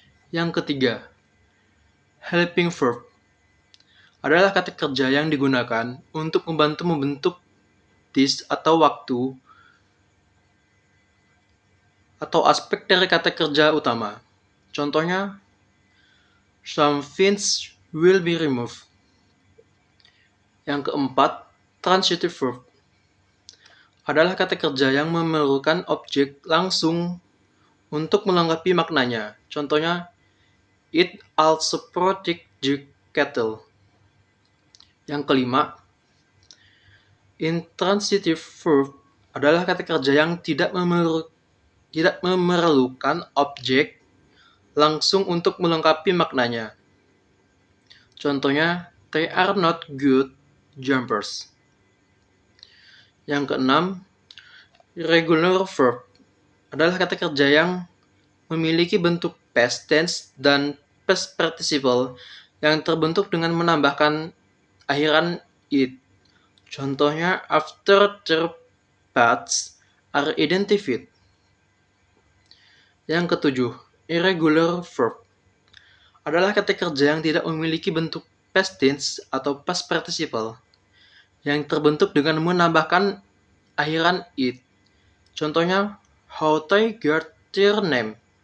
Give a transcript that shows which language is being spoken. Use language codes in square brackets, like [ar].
[id] Yang ketiga, helping verb, adalah kata kerja yang digunakan untuk membantu membentuk this atau waktu atau aspek dari kata kerja utama. Contohnya, [en] some things will be removed. [id] Yang keempat, transitive verb, adalah kata kerja yang memerlukan objek langsung untuk melengkapi maknanya. Contohnya, [en] it also protect the cattle. [id] Yang kelima, intransitive verb, adalah kata kerja yang tidak memerlukan objek langsung untuk melengkapi maknanya. Contohnya, [en] they are not good jumpers. [id] Yang keenam, irregular verb, adalah kata kerja yang memiliki bentuk past tense dan past participle yang terbentuk dengan menambahkan akhiran it. Contohnya, [en] after their paths are identified. [id] Yang ketujuh, irregular verb, adalah kata kerja yang tidak memiliki bentuk past tense atau past participle yang terbentuk dengan menambahkan akhiran it. Contohnya, [en] how they got their name.